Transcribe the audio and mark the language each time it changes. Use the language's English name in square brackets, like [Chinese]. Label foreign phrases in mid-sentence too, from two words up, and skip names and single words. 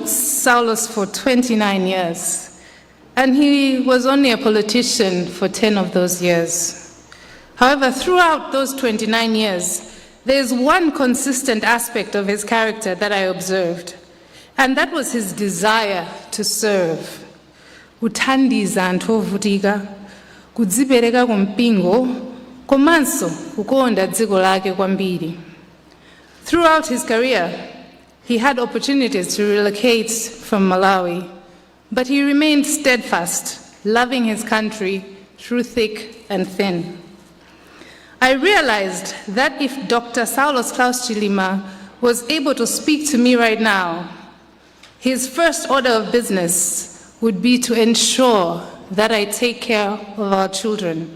[English] SAULOS for 29 years, and he was only a politician for 10 of those years. However, throughout those 29 years, there is one consistent aspect of his character that I observed, and that was his desire to serve. [Nyanja] Uthandiza anthu ovutika, kudzipereka kumpingo, komanso kukonda dziko lake kwambiri. [English] Throughout his career, he had opportunities to relocate from Malawi, but he remained steadfast, loving his country through thick and thin. I realized that if Dr. SAULOS Chilima was able to speak to me right now, his first order of business would be to ensure that I take care of our children.